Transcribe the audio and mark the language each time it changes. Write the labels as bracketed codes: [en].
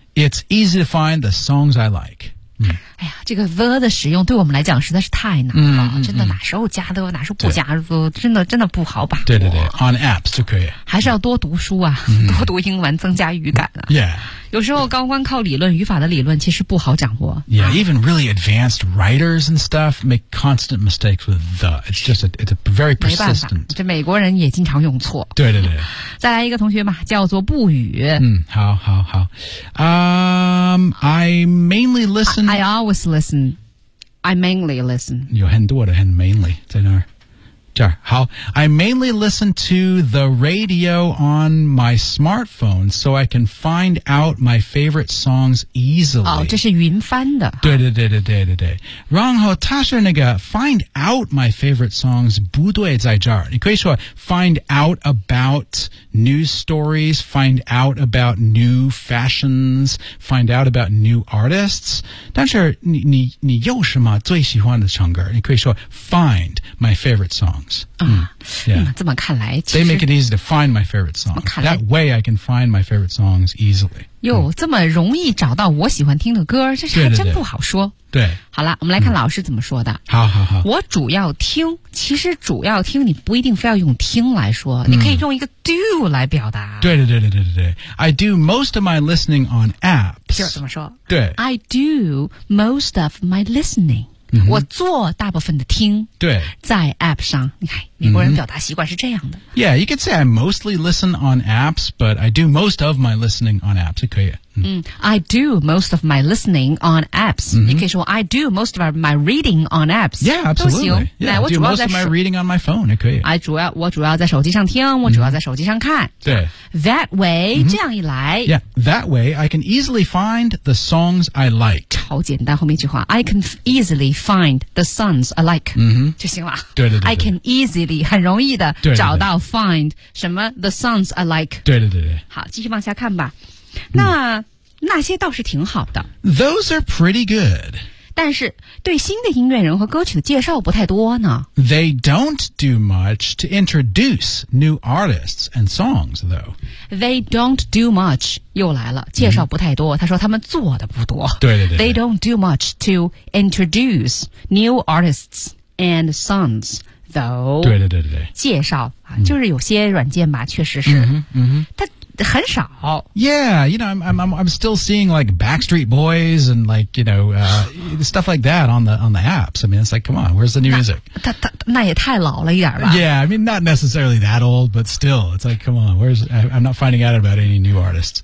[en] It's easy to find the songs I like. [zh] 哎呀，这个 the 的使用对我们来讲实在是太难了，真的哪时候加的，哪时候不加的，真的不好把握。对对对 ， [en] on apps [zh] 就可以。还是要多读书啊，多读英文，增加语感啊。 [en] Yeah， [zh] 有时候高光靠理论，语法的理论其实不好掌握。 [en] Yeah， even really advanced writers and stuff make constant mistakes with the. It's just it's a very persistent. [zh] 没办法，这美国人也经常用错。对对对。再来一个同学嘛，叫做不语。好好好。 [en] I mainly listen. I always listen. I mainly listen. [zh] 有很多的很 mainly 在那儿。这儿好。 [en] I mainly listen to the radio on my smartphone so I can find out my favorite songs easily. [zh] 哦，这是云翻的。对对对对对对对。然后他是那个 [en] find out my favorite songs [zh] 不对在这儿。 [en] 你可以说 find out about news stories, find out about new fashions, find out about new artists. [zh] 但是你有什么最喜欢的唱歌？你可以说 [en] find my favorite songs. [zh] 这么看来其实 [en] They make it easy to find my favorite songs. That way I can find my favorite songs easily. [zh] 哟，这么容易找到我喜欢听的歌，这是还真不好说。对, 对, 对。好了，我们来看老师怎么说的。好好好。我主要听，其实主要听你不一定非要用听来说，你可以用一个 do 来表达。 [en] 对对对对对对对。I do most of my listening on apps. [zh] 就怎么说？对。 [en] I do most of my listening. [zh] 我做大部分的听对在 app 上你看美国人表达习惯是这样的 [en] Yeah, you could say I mostly listen on apps But I do most of my listening on apps [zh] 可以、 [en] I do most of my listening on apps、 [zh] 你可以说 [en] I do most of my reading on apps Yeah, absolutely [zh] 都行 [en] yeah, I do most of my reading on my phone [zh] 也可以我主要在手机上听我主要在手机上看、 [en] That way、 [zh] 这样一来 [en] Yeah, that way I can easily find the songs I like [zh] 超简单后面一句话 [en] I can easily find the songs I like、 [zh] 就行了对对 对, 对 I can easily 很容易的找到 find 什么 the songs I like 对对对对好继续往下看吧那、那些倒是挺好的 [en] those are pretty good [zh] 但是对新的音乐人和歌曲的介绍不太多呢 [en] they don't do much to introduce new artists and songs though they don't do much [zh] 又来了介绍不太多、他说他们做的不多对对 对, 对 [en] they don't do much to introduce new artists and songs [zh] 对对对对对介绍、就是有些软件吧确实是但很少 [en] Yeah, you know, I'm still seeing like Backstreet Boys and like, you know, stuff like that on the apps. I mean, it's like, come on, where's the new music? [zh] 那也太老了一点吧 [en] Yeah, I mean, not necessarily that old, but still, it's like, come on, I'm not finding out about any new artists.